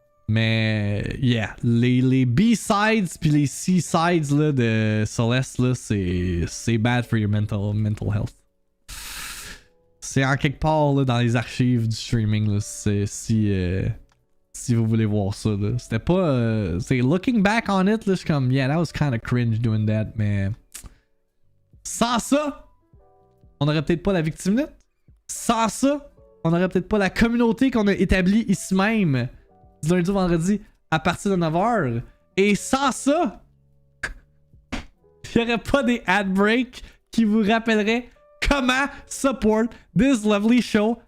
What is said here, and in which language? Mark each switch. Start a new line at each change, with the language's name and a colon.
French: Mais, yeah, les B-sides puis les C-sides là, de Celeste, là, c'est
English: bad for your mental health.
French: C'est en quelque part là, dans les archives du streaming, là, si vous voulez voir ça. C'était pas... c'est
English: looking back on it,
French: là, je suis comme,
English: yeah, that was kind of cringe doing that,
French: mais... Sans ça, on aurait peut-être pas la Victime Minute. Sans ça, on aurait peut-être pas la communauté qu'on a établie ici même. Du lundi au vendredi à partir de 9h. Et sans ça, il n'y aurait pas des ad breaks qui vous rappelleraient comment
English: support this lovely show.